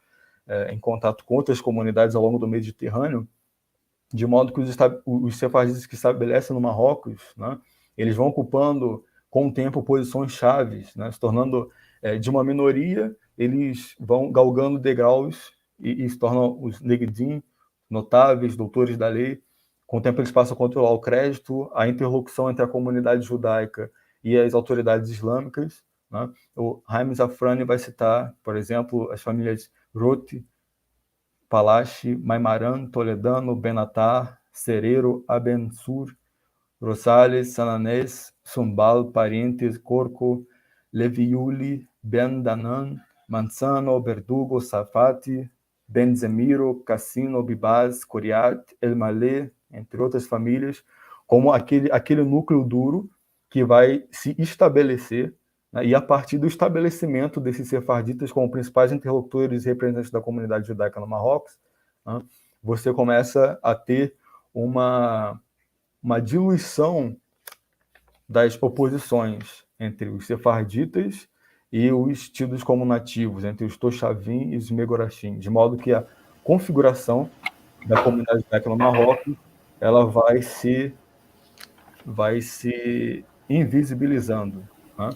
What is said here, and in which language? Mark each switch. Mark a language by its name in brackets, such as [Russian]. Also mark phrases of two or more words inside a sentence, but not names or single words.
[Portuguese] Em contato com outras comunidades ao longo do Mediterrâneo, de modo que os sefarditas que se estabelecem no Marrocos, né, eles vão ocupando, com o tempo, posições chaves, né, se tornando de uma minoria, eles vão galgando degraus e se tornam os negdim, notáveis, doutores da lei. Com o tempo, eles passam a controlar o crédito, a interlocução entre a comunidade judaica e as autoridades islâmicas, né? O Haim Zafrani vai citar, por exemplo, as famílias Roth, Palachi, Maimaran, Toledano, Benatar, Serero, Abensur, Rosales, Sananés, Sumbal, Parientes, Corco, Leviuli, Ben Danan, Manzano, Verdugo, Safati, Benzemiro, Cassino, Bibaz, Coriat, El Malé, entre outras famílias, como aquele núcleo duro que vai se estabelecer, né, e a partir do estabelecimento desses sefarditas como principais interlocutores e representantes da comunidade judaica no Marrocos, né, você começa a ter uma diluição das oposições entre os sefarditas e os tidos como nativos, entre os Toshavim e os Megorachim, de modo que a configuração da comunidade judaica no Marrocos ela vai se invisibilizando, né?